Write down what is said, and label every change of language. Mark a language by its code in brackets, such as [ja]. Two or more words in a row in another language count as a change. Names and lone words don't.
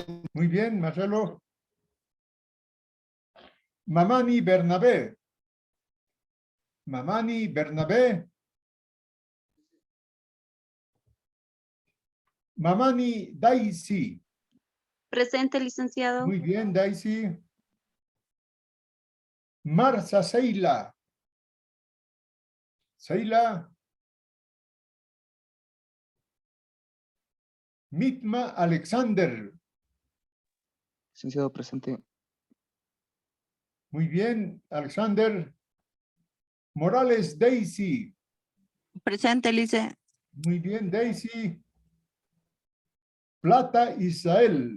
[es] Muy bien, Marcelo. Mamani Bernabé. Mamani Bernabé. Mamani Daisy. Presente, licenciado. Muy bien, Daisy. Marza Seila. Seila. Mitma Alexander. Licenciado, presente. Muy bien, Alexander. Morales Daisy. Presente, Lice. Muy bien, Daisy. Plata Israel.